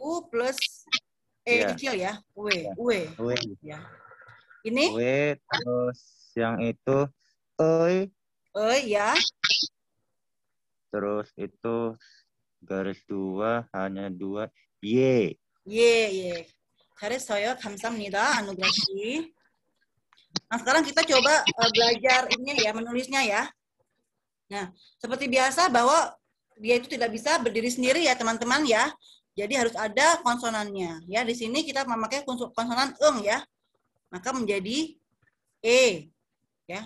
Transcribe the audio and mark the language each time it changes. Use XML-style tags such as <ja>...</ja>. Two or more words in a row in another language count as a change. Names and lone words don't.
<id>U plus Ya. kecil ya. W. Ya. Ini? W, terus yang itu oi. Ya. Terus itu garis 2 hanya 2 Y.</id> <ko>잘했어요. 감사합니다, Anugrah 씨.</ko> <id>Nah, sekarang kita coba belajar ini ya, menulisnya ya. Nah, seperti biasa bahwa dia itu tidak bisa berdiri sendiri ya, teman-teman ya. Jadi harus ada konsonannya. Ya, di sini kita memakai konsonan ya. Maka menjadi E. Ya.</id>